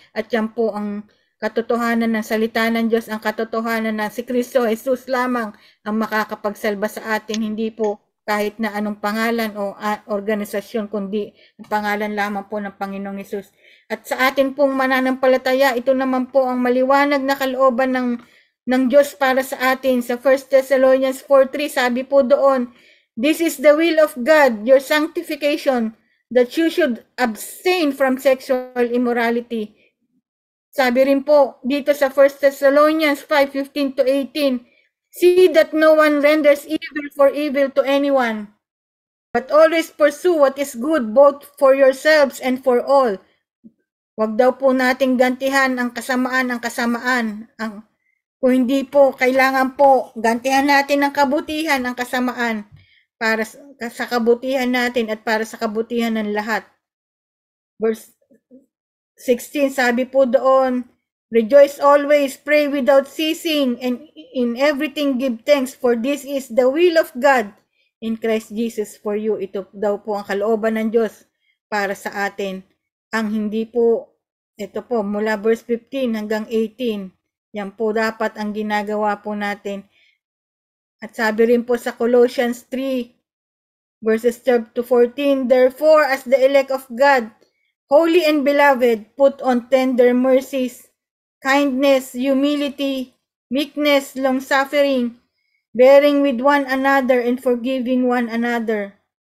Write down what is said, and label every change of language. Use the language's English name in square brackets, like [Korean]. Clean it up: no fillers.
[Filipino] At yan po ang katotohanan ng salita ng Diyos, ang katotohanan na si Kristo Jesus lamang ang makakapagsalba sa atin, hindi po kahit na anong pangalan o organisasyon, kundi ang pangalan lamang po ng Panginoong Jesus. At sa atin pong mananampalataya, ito naman po ang maliwanag na kalooban ng Diyos para sa atin. Sa 1 Thessalonians 4:3, sabi po doon, [English] this is the will of God, your sanctification, that you should abstain from sexual immorality. [Filipino] Sabi rin po dito sa 1 Thessalonians 5:15 to 18, [English] see that no one renders evil for evil to anyone, but always pursue what is good both for yourselves and for all. [Filipino] Huwag daw po nating gantihan ang kasamaan. Kung hindi po, kailangan po gantihan natin ang kabutihan, ang kasamaan, para sa kabutihan natin at para sa kabutihan ng lahat. [English] Verse 16, [Filipino] sabi po doon, [English] rejoice always, pray without ceasing, and in everything give thanks, for this is the will of God in Christ Jesus for you. [Filipino] Ito daw po ang kalooban ng Diyos para sa atin. Ang hindi po, ito po, mula verse 15 hanggang 18, yan po dapat ang ginagawa po natin. At sabi rin po sa [English] Colossians 3, verses 12 to 14, therefore, as the elect of God, holy and beloved, put on tender mercies, kindness, humility, meekness, long-suffering, bearing with one another and forgiving one another.